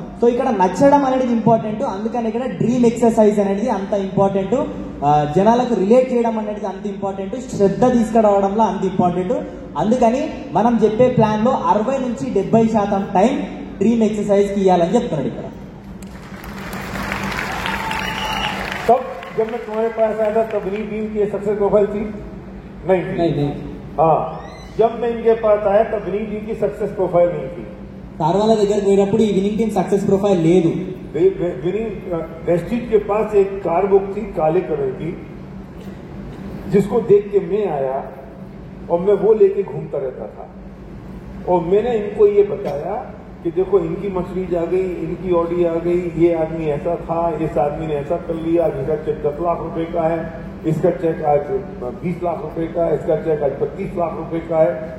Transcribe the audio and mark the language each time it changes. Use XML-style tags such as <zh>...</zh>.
<te>So ఇక్కడ నచ్చడం అనేది ఇంపార్టెంట్. అందుకని ఇక్కడ డ్రీమ్ ఎక్సర్సైజ్ అనేది అంత ఇంపార్టెంట్, జనాలకు రిలేట్ చేయడం అనేది అంత ఇంపార్టెంట్, శ్రద్ధ తీసుకురావడంలో అంత ఇంపార్టెంట్. అందుకని మనం చెప్పే ప్లాన్ లో 60 నుంచి 70% టైం డ్రీమ్ ఎక్సర్సైజ్ కి ఇవ్వాలని చెప్తున్నాడు ఇక్కడ.</te> <hi>तब जब मैं तुम्हारे पास आया था तब नहीं ड्रीम की सक्सेस प्रोफाइल थी? नहीं. हाँ, जब मैं इनके पास आया तब नहीं ड्रीम की सक्सेस प्रोफाइल नहीं थी.</hi> <te>సార్ వాళ్ళ దగ్గర పోయినప్పుడు ఈ వినింగ్ టీమ్ సక్సెస్ ప్రొఫైల్ లేదు.</te> <hi>विनिंग वेस्टिज के पास एक कार बुक थी काले कलर की, जिसको देख के मैं आया और मैं वो लेके घूमता रहता था. और मैंने इनको ये बताया कि देखो इनकी मर्सिडीज आ गई, इनकी ऑडी आ गई, ये आदमी ऐसा था, इस आदमी ने ऐसा कर लिया, जिसका चेक 10 लाख रुपए का है, इसका चेक आज 20 लाख रुपए का है, इसका चेक आज 25 लाख रुपए का है.</hi>